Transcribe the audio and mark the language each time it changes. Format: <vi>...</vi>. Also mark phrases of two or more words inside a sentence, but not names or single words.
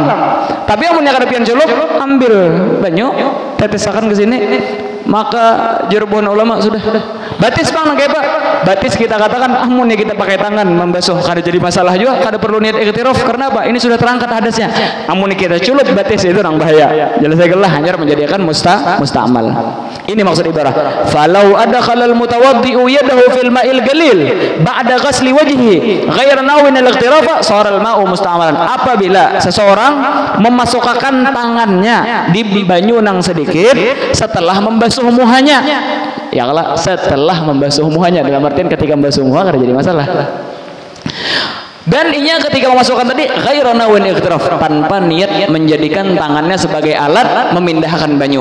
<bjn>Tapi amunnya kada pian culup, ambil banyu, tetesakan ke sini, maka jerubuhan ulama sudah. Batis Bang kayak apa? Batis kita katakan amunnya kita pakai tangan membasuh kada jadi masalah juga, kada perlu niat iktiraf. Karena apa? Ini sudah terangkat hadasnya. Amunnya kita culup batis itu nang bahaya. Jelas sajalah hanya menjadikan mustakmal. Ini maksud ibarah.</bjn> <ar>فلو أدخل المتوضئ يده في الماء القليل بعد غسل وجهه غير ناو الاغتراف صار الماء مستعملا.</ar> <bjn>Apabila seseorang memasukkan tangannya di banyu nang sedikit setelah membasuh muhanya. Ya kalau setelah membasuh muhanya, dalam artian ketika membasuh muha kada jadi masalah. Dan inya ketika memasukkan tadi</bjn> <ar>غير ناو الاغتراف,</ar> <bjn>tanpa niat menjadikan tangannya sebagai alat memindahkan banyu.</bjn>